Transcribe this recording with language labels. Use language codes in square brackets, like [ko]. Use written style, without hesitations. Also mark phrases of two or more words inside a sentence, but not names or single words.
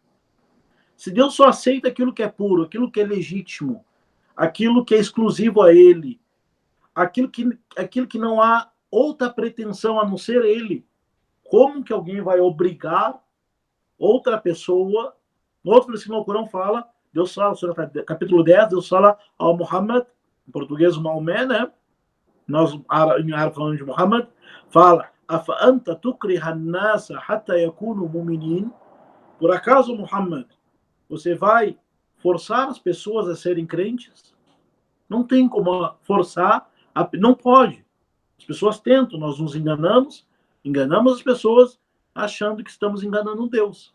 [pt] Se Deus só aceita aquilo que é puro, aquilo que é legítimo, aquilo que é exclusivo a Ele, aquilo que não há outra pretensão a não ser Ele, como que alguém vai obrigar outra pessoa? No outro versículo do Corão fala, Deus fala, capítulo 10, Deus fala ao Muhammad, em português o Maomé, né? Nós em árabe falamos de Muhammad, fala, [ar] أفأنت تكره الناس حتى يكونوا مؤمنين? [pt] Por acaso, Muhammad, você vai forçar as pessoas a serem crentes? Não tem como forçar, não pode. As pessoas tentam, nós nos enganamos as pessoas achando que estamos enganando Deus.